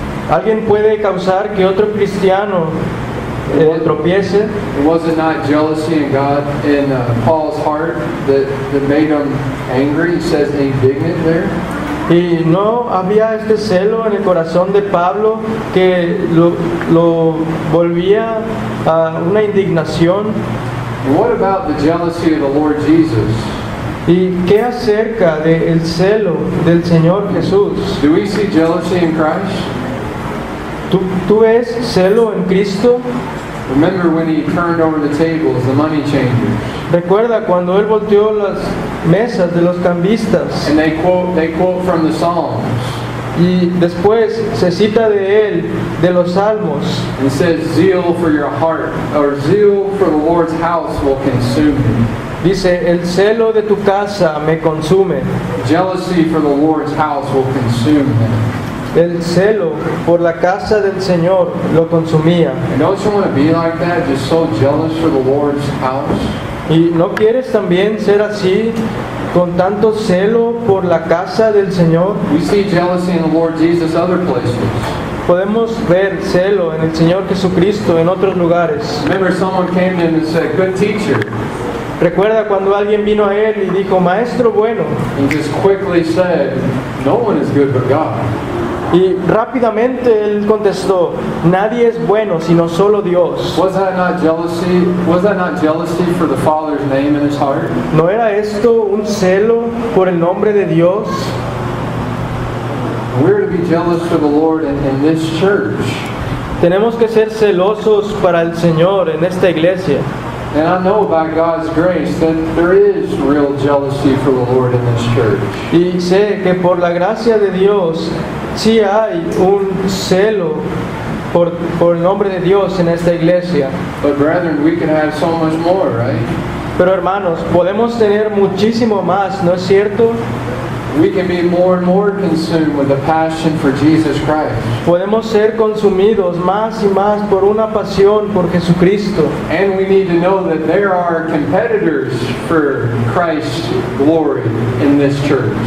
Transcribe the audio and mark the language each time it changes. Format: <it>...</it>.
<es>Alguien puede causar que otro cristiano tropiece.</es> <en>Was it not jealousy in Paul's heart that made him angry? He says indignant there.</en> <es>Y no había este celo en el corazón de Pablo que lo volvía a una indignación.</es> <en>And what about the jealousy of the Lord Jesus?</en> <es>¿Y qué acerca del celo del Señor Jesús?</es> <en>Do we see jealousy in Christ?</en> <es>¿Tú ves celo en Cristo?</es> <en>Remember when he turned over the tables, the money changers.</en> <es>Recuerda cuando él volteó las mesas de los cambistas.</es> <en>And they quote from the Psalms.</en> <es>Y después se cita de él, de los salmos.</es> <en>And it says, zeal for your heart, or zeal for the Lord's house will consume me.</en> <es>Dice, el celo de tu casa me consume.</es> <en>Jealousy for the Lord's house will consume him.</en> <es>El celo por la casa del Señor lo consumía.</es> <en>And don't you want to be like that, just so jealous for the Lord's house?</en> <es>¿Y no quieres también ser así, con tanto celo por la casa del Señor?</es> <en>We see jealousy in the Lord Jesus other places.</en> <es>Podemos ver celo en el Señor Jesucristo en otros lugares.</es> <en>Remember someone came to him and said, good teacher.</en> <es>Recuerda cuando alguien vino a él y dijo, maestro bueno.</es> <en>He just quickly said, no one is good but God.</en> <es>Y rápidamente él contestó, nadie es bueno sino solo Dios.</es> <en>Was that not jealousy? Was that not jealousy for the Father's name in his heart?</en> <es>¿No era esto un celo por el nombre de Dios?</es> <en>We're to be jealous for the Lord in this church.</en> <es>Tenemos que ser celosos para el Señor en esta iglesia.</es> <en>And I know by God's grace that there is real jealousy for the Lord in this church.</en> <es>Y sé que por la gracia de Dios sí hay un celo por el nombre de Dios en esta iglesia.</es> <en>But brethren, we can have so much more, right?</en> <es>Pero hermanos, podemos tener muchísimo más, ¿no es cierto?</es> <en>We can be more and more consumed with the passion for Jesus Christ.</en> <es>Podemos ser consumidos más y más por una pasión por Jesucristo.</es> <en>And we need to know that there are competitors for Christ's glory in this church.</en>